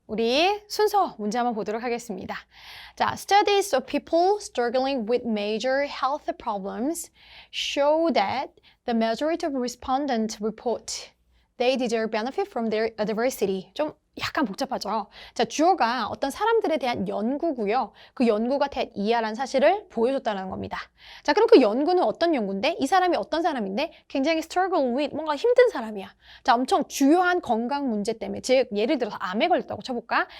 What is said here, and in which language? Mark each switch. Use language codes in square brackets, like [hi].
[ko] 우리 순서 문제 한번 보도록 하겠습니다. [en] 자, studies of people struggling with major health problems show that the majority of respondents report they deserve benefit from their adversity. [ko] 좀 약간 복잡하죠. 자, 주어가 어떤 사람들에 대한 연구고요. 그 연구가 대이하라는 사실을 보여줬다는 겁니다. 자, 그럼 그 연구는 어떤 연구인데? 이 사람이 어떤 사람인데? 굉장히 [en] struggle with, [ko] 뭔가 힘든 사람이야. 자, 엄청 주요한 건강 문제 때문에, 즉 예를 들어서 암에 걸렸다고 쳐볼까?